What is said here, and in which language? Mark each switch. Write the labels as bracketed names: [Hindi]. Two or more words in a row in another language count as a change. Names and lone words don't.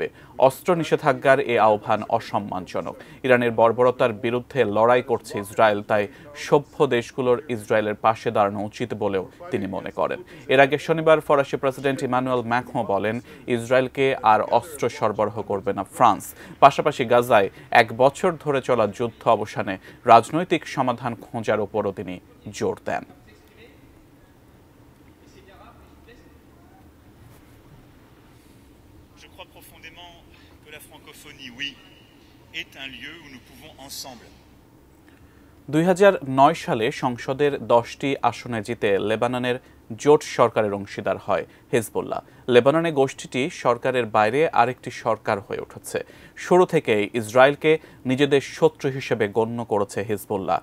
[Bangla] অস্ত্র নিষেধাজ্ঞার এ আহ্বান অসম্মানজনক। ইরানের বর্বরতার বিরুদ্ধে লড়াই করছে ইসরায়েল, তাই সভ্য দেশগুলোর ইসরায়েলের পাশে দাঁড়ানো উচিত বলেও তিনি মনে করেন। এর আগে শনিবার ফরাসি প্রেসিডেন্ট ইমানুয়েল ম্যাক্রো বলেন, ইসরায়েলকে আর অস্ত্র সরবরাহ করবে না ফ্রান্স। পাশাপাশি গাজায় ১ বছর ধরে চলা যুদ্ধ অবসানে রাজনৈতিক সমাধান খোঁজার উপরও তিনি জোর দেন। [French] Je crois profondément que la francophonie, oui, est un lieu où nous pouvons ensemble [Bangla] ২০০৯ সালে সংসদের ১০টি আসনে জিতে লেবাননের জোট সরকারের অংশীদার হয় হিজবুল্লাহ। লেবাননে গোষ্ঠীটি সরকারের বাইরে আরেকটি সরকার হয়ে উঠেছে। শুরু থেকেই ইসরায়েলকে নিজেদের শত্রু হিসেবে গণ্য করেছে হিজবুল্লাহ।